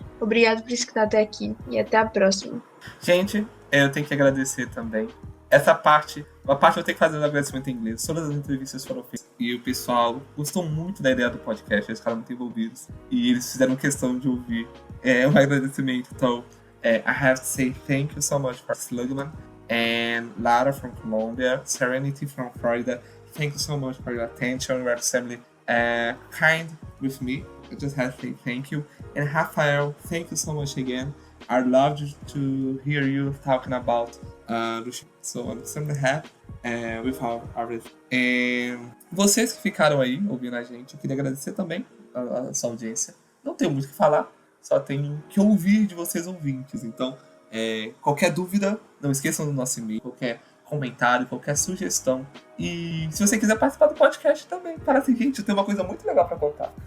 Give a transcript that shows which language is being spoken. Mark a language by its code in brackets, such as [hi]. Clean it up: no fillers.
[pt] Obrigado por escutar até aqui e até a próxima. Gente, eu tenho que agradecer também. Essa parte, eu tenho que fazer um agradecimento em inglês. Todas as entrevistas foram feitas e o pessoal gostou muito da ideia do podcast, eles ficaram muito envolvidos e eles fizeram questão de ouvir um agradecimento. [en] Então, I have to say thank you so much for Slugman and Lara from Colombia, Serenity from Florida. Thank you so much for your attention. You are extremely kind with me. I just have to say thank you. And Rafael, thank you so much again. I loved to hear you talking about so I'm extremely happy with everything. [pt] And vocês que ficaram aí ouvindo a gente, eu queria agradecer também a sua audiência. Não tenho muito o que falar, só tenho que ouvir de vocês ouvintes. Então, qualquer dúvida, não esqueçam do nosso e-mail, qualquer comentário, qualquer sugestão. E se você quiser participar do podcast também, para assim, gente, eu tenho uma coisa muito legal para contar.